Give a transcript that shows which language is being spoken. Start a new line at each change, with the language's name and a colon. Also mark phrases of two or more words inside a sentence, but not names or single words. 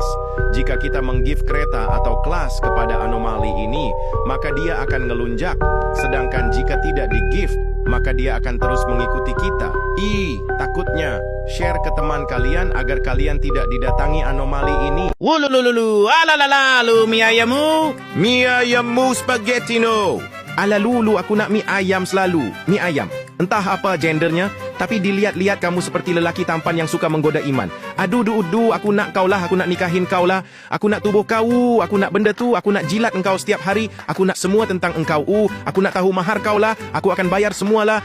Indonesian: Jika kita meng-gift kereta atau kelas kepada anomali ini, maka dia akan ngelunjak. Sedangkan jika tidak di-gift, maka dia akan terus mengikuti kita. Takutnya. Share ke teman kalian agar kalian tidak didatangi anomali ini. Wululululu, alalalalu, mie ayammu. Mie ayammu spaghetti no. Alalulu,
Malay: aku nak mie ayam selalu. Mie ayam.
Indonesian: Entah apa gendernya, tapi dilihat-lihat kamu seperti lelaki tampan yang suka menggoda iman.
Malay: Aduh, aku nak kau lah, aku nak nikahin kau lah. Aku nak tubuh kau, aku nak benda tu, aku nak jilat engkau setiap hari. Aku nak semua tentang engkau. Aku nak tahu mahar kau lah, aku akan bayar semualah.